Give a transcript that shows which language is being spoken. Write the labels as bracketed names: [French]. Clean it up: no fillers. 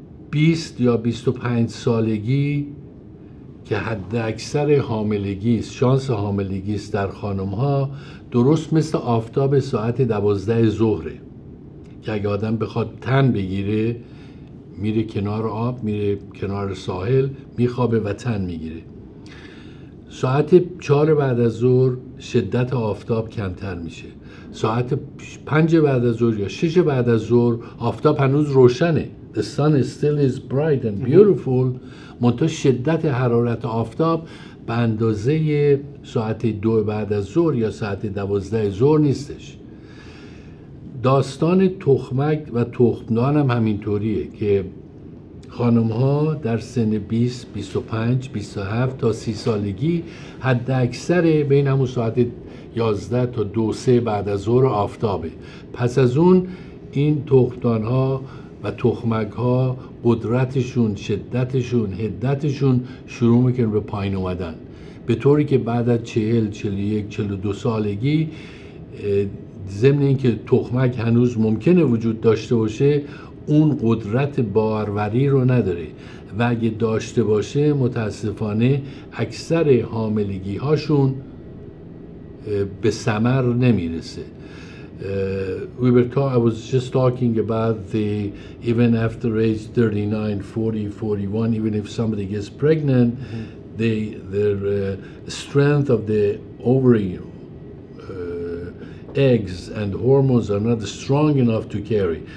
[Persian] 20 یا 25 سالگی که حد اکثر حاملگی است، شانس حاملگی است در خانم ها، درست مثل آفتاب ساعت 12 ظهره که اگه آدم بخواد تن بگیره میره کنار آب، میره کنار ساحل، میخوابه و تن میگیره. ساعت 4 بعد از ظهر شدت آفتاب کمتر میشه. ساعت 5 بعد از ظهر یا 6 بعد از ظهر آفتاب هنوز روشنه. [English] The sun is still is bright and beautiful. [Persian] منتها شدت حرارت آفتاب به اندازه ساعت 2 بعد از ظهر یا ساعت 12 ظهر نیستش. داستان تخمک و تخمدان هم همینطوریه که خانم ها در سن 20 25 27 تا 30 سالگی حد اکثر بین همون ساعت 11 تا 2-3 بعد از ظهر آفتابه. پس از اون این تخمدان ها و تخمک ها قدرتشون، شدتشون، حدتشون شروع میکنه به پایین اومدن، به طوری که بعد از 40 41 42 سالگی ضمن اینکه تخمک هنوز ممکنه وجود داشته باشه، اون قدرت باروری رو نداره و اگه داشته باشه متاسفانه اکثر حاملگی هاشون به ثمر نمیرسه. [English] I was just talking about even after age 39, 40, 41, even if somebody gets pregnant, their strength of the ovary, eggs and hormones are not strong enough to carry.